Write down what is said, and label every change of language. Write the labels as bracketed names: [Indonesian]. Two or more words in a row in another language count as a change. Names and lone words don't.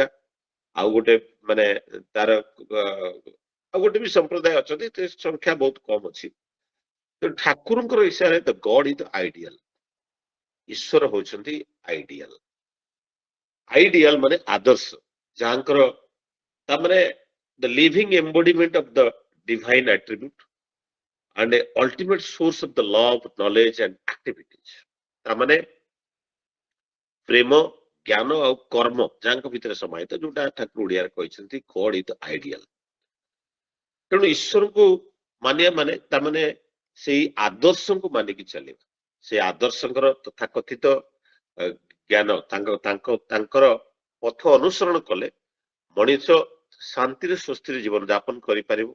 [Odia] ଆଉ ଗୋଟେ ମାନେ ତାର ଆଉ ଗୋଟେ ବି ସମ୍ପ୍ରଦାୟ ଅଛନ୍ତି, ସଂଖ୍ୟା ବହୁତ କମ ଅଛି। ତେଣୁ ଠାକୁରଙ୍କର ଇଶାରାରେ [English] the God is the ideal. [Odia] ଈଶ୍ୱର ହଉଛନ୍ତି ଆଇଡିଆଲ। ଆଇଡିଆଲ ମାନେ ଆଦର୍ଶ, ଯାହାଙ୍କର ତାମାନେ [English] the living embodiment of the divine attribute and a ultimate source of the love, knowledge and activities। [Odia] ତାମାନେ ପ୍ରେମ, ଜ୍ଞାନ ଆଉ କର୍ମ ଯାହାଙ୍କ ଭିତରେ ସମାହିତ, ଯୋଉଟା ଠାକୁର ଓଡିଆରେ କହିଛନ୍ତି [English] God is the ideal. [Odia] ତେଣୁ ଈଶ୍ୱରଙ୍କୁ ମାନିବା ମାନେ ତାମାନେ ସେଇ ଆଦର୍ଶଙ୍କୁ ମାନିକି ଚାଲିବା। ସେଇ ଆଦର୍ଶଙ୍କର ତଥାକଥିତ ଜ୍ଞାନ, ତାଙ୍କର ପଥ ଅନୁସରଣ କଲେ ମଣିଷ ଶାନ୍ତିରେ ସ୍ୱସ୍ତିରେ ଜୀବନ ଯାପନ କରିପାରିବ।